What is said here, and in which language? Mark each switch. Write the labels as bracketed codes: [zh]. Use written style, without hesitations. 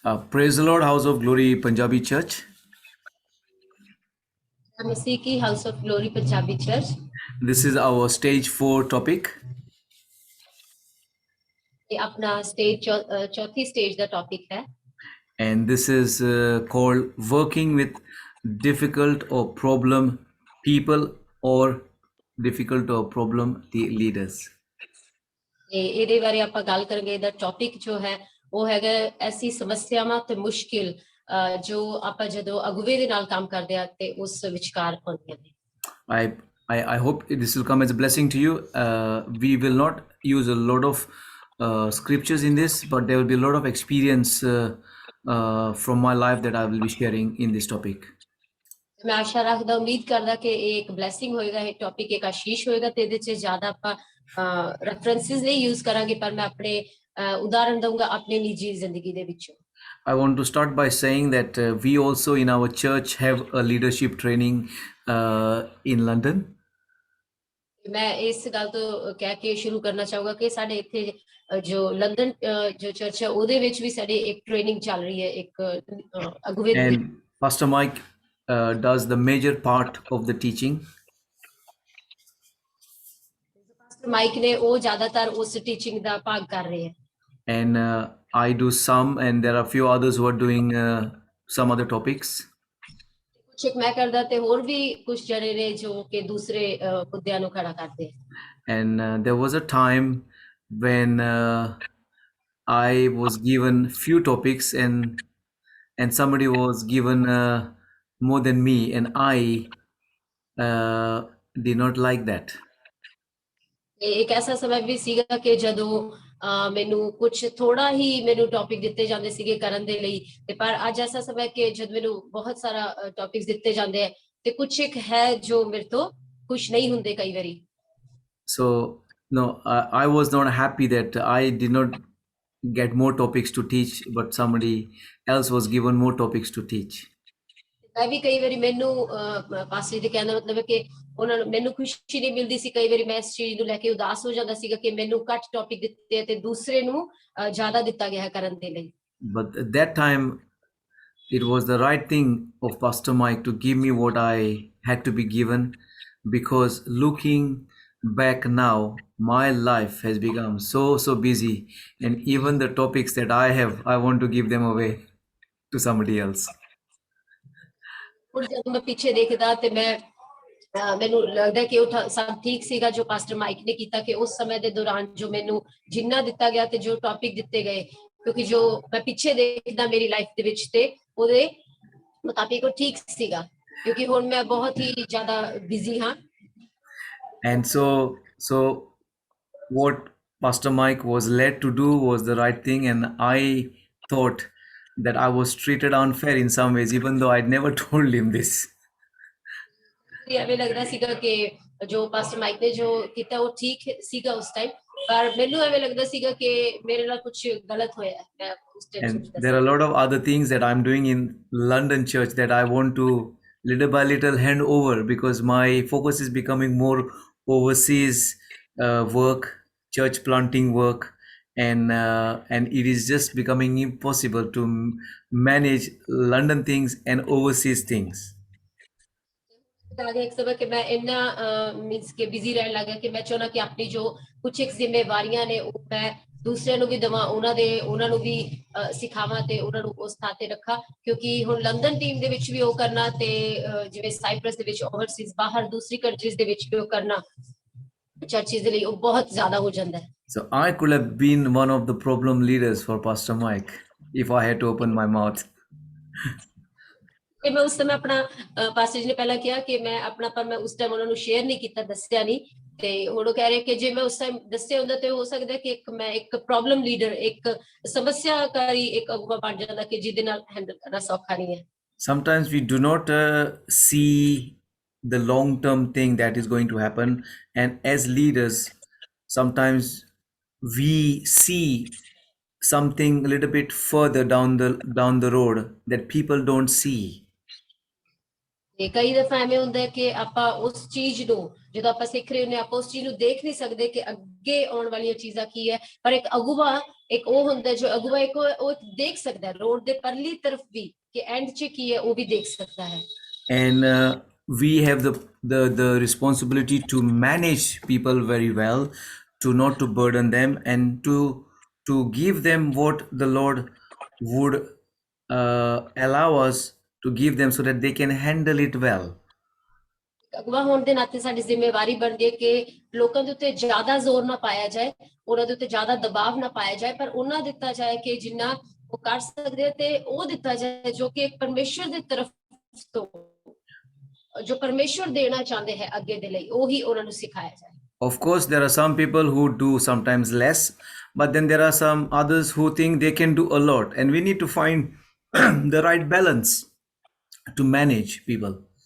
[en] Praise the Lord, House of Glory Punjabi Church. [hi] मसीह की house of glory Punjabi church. [en] This is our stage 4 topic. [hi] ये अपना stage चौथी stage का topic है [en] And this is called working with difficult or problem people or difficult or problem leaders. [pa] ਇਹਦੇ ਬਾਰੇ ਆਪਾਂ ਗੱਲ ਕਰਾਂਗੇ। ਦਾ ਟੌਪਿਕ ਜੋ ਹੈ ਉਹ ਹੈਗਾ ਐਸੀ ਸਮੱਸਿਆਵਾਂ ਤੇ ਮੁਸ਼ਕਿਲ ਜੋ ਆਪਾਂ ਜਦੋਂ ਅਗਵੇ ਦੇ ਨਾਲ ਕੰਮ ਕਰਦੇ ਆ ਤੇ ਉਸ ਵਿਚਕਾਰ ਹੁੰਦੀਆਂ ਨੇ। [en] I hope this will come as a blessing to you. We will not use a lot of scriptures in this, but there will be a lot of experience from my life that I will be sharing in this topic. [pa] ਮੈਂ ਆਸ਼ਾ ਰੱਖਦਾ ਉਮੀਦ ਕਰਦਾ ਕਿ ਇਹ ਇੱਕ blessing ਹੋਏਗਾ, ਇਹ topic ਇੱਕ ਆਸ਼ੀਸ਼ ਹੋਏਗਾ ਤੇ ਇਹਦੇ 'ਚ ਜ਼ਿਆਦਾ ਆਪਾਂ ਰੈਫਰੈਂਸਸ ਨਹੀਂ ਯੂਜ਼ ਕਰਾਂਗੇ, ਪਰ ਮੈਂ ਆਪਣੇ ਉਦਾਹਰਣ ਦਊਂਗਾ ਆਪਣੇ ਨਿੱਜੀ ਜ਼ਿੰਦਗੀ ਦੇ ਵਿੱਚੋਂ। [en] I want to start by saying that we also in our church have a leadership training in London. [pa] ਮੈਂ ਇਸ ਗੱਲ ਤੋਂ ਕਹਿ ਕੇ ਸ਼ੁਰੂ ਕਰਨਾ ਚਾਹੂੰਗਾ ਕਿ ਸਾਡੇ ਇੱਥੇ ਜੋ ਲੰਡਨ ਜੋ ਚਰਚ ਹੈ ਉਹਦੇ ਵਿੱਚ ਵੀ ਸਾਡੀ ਇੱਕ ਟ੍ਰੇਨਿੰਗ ਚੱਲ ਰਹੀ ਹੈ, ਇੱਕ ਅਗਵੇ। [en] And Pastor Mike does the major part of the teaching. [pa] Pastor mic ਨੇ ਉਹ ਜ਼ਿਆਦਾਤਰ ਉਸ ਟੀਚਿੰਗ ਦਾ ਭਾਗ ਕਰ ਰਹੇ ਹੈ। [en] And I do some, and there are a few others who are doing some other topics. [pa] ਕੁਝ ਇੱਕ ਮੈਂ ਕਰਦਾ ਤੇ ਹੋਰ ਵੀ ਕੁਝ ਜਣੇ ਨੇ ਜੋ ਕਿ ਦੂਸਰੇ ਮੁੱਦਿਆਂ ਨੂੰ ਖੜਾ ਕਰਦੇ ਹੈ। [en] And there was a time when I was given few topics, and somebody was given more than me, and I did not like that. [pa] ਇੱਕ ਐਸਾ ਸਮਾਂ ਵੀ ਸੀਗਾ ਕਿ ਜਦੋਂ ਮੈਨੂੰ ਕੁਝ ਥੋੜਾ ਹੀ ਮੈਨੂੰ ਟੌਪਿਕ ਦਿੱਤੇ ਜਾਂਦੇ ਸੀਗੇ ਕਰਨ ਦੇ ਲਈ, ਤੇ ਪਰ ਅੱਜ ਐਸਾ ਸਮਾਂ ਕਿ ਜਦ ਮੈਨੂੰ ਬਹੁਤ ਸਾਰਾ ਟੌਪਿਕਸ ਦਿੱਤੇ ਜਾਂਦੇ ਹੈ ਤੇ ਕੁਝ ਇੱਕ ਹੈ ਜੋ ਮੇਰੇ ਤੋਂ ਖੁਸ਼ ਨਹੀਂ ਹੁੰਦੇ ਕਈ ਵਾਰੀ। [en] So no, I was not happy that I did not get more topics to teach, but somebody else was given more topics to teach. [pa] ਮੈਂ ਵੀ ਕਈ ਵਾਰੀ ਮੈਨੂੰ ਪਾਸਟਰ ਜੀ ਕਹਿਣ ਦਾ ਮਤਲਬ ਹੈ ਕਿ ਉਹਨਾਂ ਨੂੰ ਮੈਨੂੰ ਖੁਸ਼ੀ ਨਹੀਂ ਮਿਲਦੀ ਸੀ, ਕਈ ਵਾਰੀ ਮੈਂ ਇਸ ਚੀਜ਼ ਨੂੰ ਲੈ ਕੇ ਉਦਾਸ ਹੋ ਜਾਂਦਾ ਸੀਗਾ ਕਿ ਮੈਨੂੰ ਘੱਟ ਟੌਪਿਕ ਦਿੱਤੇ ਤੇ ਦੂਸਰੇ ਨੂੰ ਜ਼ਿਆਦਾ ਦਿੱਤਾ ਗਿਆ ਕਰਨ ਦੇ ਲਈ। [en] But at that time it was the right thing of Pastor Mike to give me what I had to be given, because looking back now my life has become so busy, and even the topics that I have, I want to give them away to somebody else. [pa] ਹੁਣ ਜਦੋਂ ਮੈਂ ਪਿੱਛੇ ਦੇਖਦਾ ਤੇ ਮੈਨੂੰ ਲੱਗਦਾ ਕਿ ਉਹ ਸਭ ਠੀਕ ਸੀਗਾ ਜੋ ਪਾਸਟਰ ਮਾਈਕ ਨੇ ਕੀਤਾ, ਕਿ ਉਸ ਸਮੇਂ ਦੇ ਦੌਰਾਨ ਜੋ ਮੈਨੂੰ ਜਿੰਨਾ ਦਿੱਤਾ ਗਿਆ ਤੇ ਜੋ ਟੌਪਿਕ ਦਿੱਤੇ ਗਏ, ਕਿਉਂਕਿ ਜੋ ਮੈਂ ਪਿੱਛੇ ਦੇਖਦਾ ਮੇਰੀ ਲਾਈਫ ਦੇ ਵਿੱਚ ਤੇ ਉਹਦੇ ਮੁਤਾਬਿਕ ਉਹ ਠੀਕ ਸੀਗਾ, ਕਿਉਂਕਿ ਹੁਣ ਮੈਂ ਬਹੁਤ ਹੀ ਜ਼ਿਆਦਾ ਬਿਜ਼ੀ ਹਾਂ। [en] And so what Pastor Mike was led to do was the right thing, and I thought that I was treated unfair in some ways, even though I'd never told him this. [pa] ਐਵੇਂ ਲੱਗਦਾ ਸੀਗਾ ਕਿ ਜੋ pastor mic ਨੇ ਜੋ ਕੀਤਾ ਉਹ ਠੀਕ ਸੀਗਾ ਉਸ ਟਾਈਮ, ਪਰ ਮੈਨੂੰ ਐਵੇਂ ਲੱਗਦਾ ਸੀਗਾ ਕਿ ਮੇਰੇ ਨਾਲ ਕੁਝ ਗਲਤ ਹੋਇਆ ਹੈ ਉਸ time. [en] And there are a lot of other things that I'm doing in London church that I want to little by little hand over, because my focus is becoming more overseas work, church planting work, and it is just becoming impossible to manage London things and overseas things. [pa] ਇੱਕ ਸਮਾਂ ਕਿ ਮੈਂ ਇੰਨਾ means ਕਿ busy ਰਹਿਣ ਲੱਗਾ ਕਿ ਮੈਂ ਚਾਹੁੰਦਾ ਕਿ ਆਪਣੀ ਜੋ ਕੁਝ ਇੱਕ ਜ਼ਿੰਮੇਵਾਰੀਆਂ ਨੇ ਉਹ ਮੈਂ ਦੂਸਰਿਆਂ ਨੂੰ ਵੀ ਦੇਵਾਂ, ਉਹਨਾਂ ਨੂੰ ਵੀ ਸਿਖਾਵਾਂ ਤੇ ਉਹਨਾਂ ਨੂੰ ਉਸ ਥਾਂ ਤੇ ਰੱਖਾਂ, ਕਿਉਂਕਿ ਹੁਣ ਲੰਡਨ ਟੀਮ ਦੇ ਵਿੱਚ ਵੀ ਉਹ ਕਰਨਾ ਤੇ ਜਿਵੇਂ ਸਾਈਪ੍ਰਸ ਦੇ ਵਿੱਚ ਓਵਰਸੀਜ਼ ਬਾਹਰ ਦੂਸਰੀ ਕੰਟਰੀਜ਼ ਦੇ ਵਿੱਚ ਵੀ ਉਹ ਕਰਨਾ ਚਰਚਿਸ ਦੇ ਲਈ ਉਹ ਬਹੁਤ ਜ਼ਿਆਦਾ ਹੋ ਜਾਂਦਾ ਹੈ। [en] So I could have been one of the problem leaders for Pastor Mike if I had to open my mouth. [pa] ਮੈਂ ਉਸ ਸਮੇਂ ਆਪਣਾ ਪਾਸਟਰ ਜੀ ਨੇ ਪਹਿਲਾਂ ਕਿਹਾ ਕਿ ਮੈਂ ਆਪਣਾ, ਪਰ ਮੈਂ ਉਸ ਟਾਈਮ ਉਹਨਾਂ ਨੂੰ ਸ਼ੇਅਰ ਨਹੀਂ ਕੀਤਾ, ਦੱਸਿਆ ਨਹੀਂ, ਤੇ ਹੁਣ ਉਹ ਕਹਿ ਰਹੇ ਕਿ ਜੇ ਮੈਂ ਉਸ ਟਾਈਮ ਦੱਸਿਆ ਹੁੰਦਾ ਤੇ ਹੋ ਸਕਦਾ ਕਿ ਮੈਂ ਇੱਕ ਪ੍ਰੋਬਲਮ ਲੀਡਰ, ਇੱਕ ਸਮੱਸਿਆਕਾਰੀ ਇੱਕ ਅਗਵਾ ਬਣ ਜਾਂਦਾ ਕਿ ਜਿਹਦੇ ਨਾਲ ਹੈਂਡਲ ਕਰਨਾ ਸੌਖਾ ਨਹੀਂ ਹੈ। [en] Sometimes we do not see the long term thing that is going to happen, and as leaders sometimes we see something a little bit further down the road that people don't see. [pa] ਤੇ ਕਈ ਦਫਾ ਐਵੇਂ ਹੁੰਦਾ ਹੈ ਕਿ ਆਪਾਂ ਉਸ ਚੀਜ਼ ਨੂੰ ਜਦੋਂ ਆਪਾਂ ਸਿੱਖ ਰਹੇ ਹੁੰਦੇ ਆਪਾਂ ਉਸ ਚੀਜ਼ ਨੂੰ ਦੇਖ ਨਹੀਂ ਸਕਦੇ ਕਿ ਅੱਗੇ ਆਉਣ ਵਾਲੀਆਂ ਚੀਜ਼ਾਂ ਕੀ ਹੈ, ਪਰ ਇੱਕ ਅਗੁਵਾ ਇੱਕ ਉਹ ਹੁੰਦਾ ਜੋ ਅਗੁਵਾ ਇੱਕ ਉਹ ਦੇਖ ਸਕਦਾ ਹੈ ਰੋਡ ਦੇ ਪਰਲੀ ਤਰਫ ਵੀ ਕਿ ਐਂਡ 'ਚ ਕੀ ਹੈ ਉਹ ਵੀ ਦੇਖ ਸਕਦਾ ਹੈ। [en] And we have the responsibility to manage people very well, to not to burden them, and to give them what the Lord would allow us to give them, so that they can handle it well. [pa] ਅਗਵਾ ਹੋਣ ਦੇ ਨਾਤੇ ਸਾਡੀ ਜ਼ਿੰਮੇਵਾਰੀ ਬਣਦੀ ਹੈ ਕਿ ਲੋਕਾਂ ਦੇ ਉੱਤੇ ਜ਼ਿਆਦਾ ਜ਼ੋਰ ਨਾ ਪਾਇਆ ਜਾਏ, ਉਹਨਾਂ ਦੇ ਉੱਤੇ ਜ਼ਿਆਦਾ ਦਬਾਅ ਨਾ ਪਾਇਆ ਜਾਏ, ਪਰ ਉਹਨਾਂ ਦਿੱਤਾ ਜਾਏ ਕਿ ਜਿੰਨਾ ਉਹ ਕਰ ਸਕਦੇ ਤੇ ਉਹ ਦਿੱਤਾ ਜਾਏ ਜੋ ਕਿ ਇੱਕ ਪਰਮੇਸ਼ਰ ਦੀ ਤਰਫ ਤੋਂ ਜੋ ਪਰਮੇਸ਼ਰ ਦੇਣਾ ਚਾਹੁੰਦੇ ਹੈ ਅੱਗੇ ਦੇ ਲਈ ਉਹੀ ਉਹਨਾਂ ਨੂੰ ਸਿਖਾਇਆ ਜਾਏ। [en] Of course, there are some people who do sometimes less, but then there are some others who think they can do a lot, and we need to find the right balance to manage people.